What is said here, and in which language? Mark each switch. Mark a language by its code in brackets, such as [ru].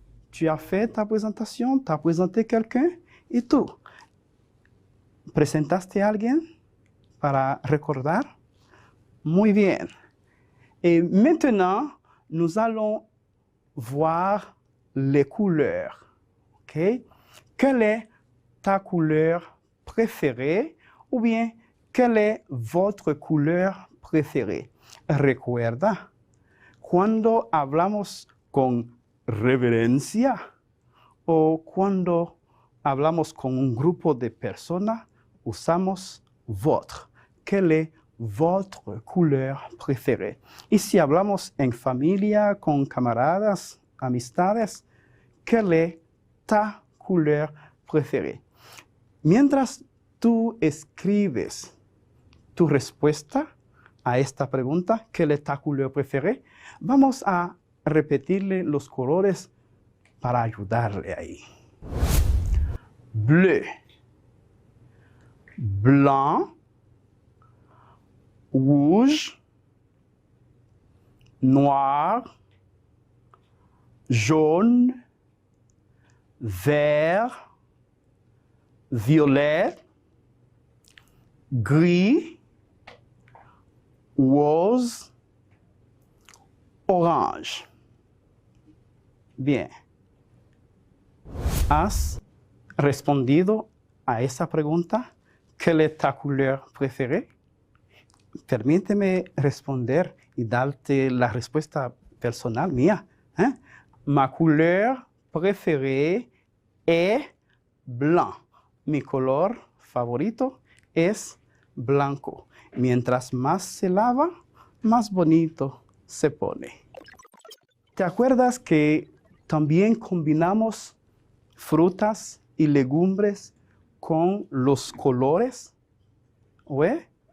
[fr] Tu as fait ta présentation? Tu as présenté quelqu'un? [es] ¿Y tú? ¿Presentaste a alguien para recordar? Muy bien. [fr] Et maintenant, nous allons voir les couleurs. OK? Quelle est ta couleur préférée? Ou bien, quelle est votre couleur préférée? [es] Recuerda, cuando hablamos con reverencia o cuando hablamos con un grupo de personas, usamos votre. [fr] Quelle est votre couleur préférée? [es] Y si hablamos en familia, con camaradas, amistades, [fr] quelle est ta couleur préférée? [es] Mientras tú escribes tu respuesta a esta pregunta, [fr] ¿quelle est ta couleur préférée? [es] Vamos a repetirle los colores para ayudarle ahí. [fr] Bleu, blanc, rouge, noir, jaune, vert, violet, gris, rose, orange. Bien. [es] ¿Has respondido a esa pregunta? [fr] ¿Quelle est ta couleur préférée? [es] Permíteme responder y darte la respuesta personal mía. [fr] Ma couleur préférée est blanc. [es] Mi color favorito es blanco. Mientras más se lava, más bonito se pone. ¿Te acuerdas que también combinamos frutas y legumbres con los colores? ¿Oye?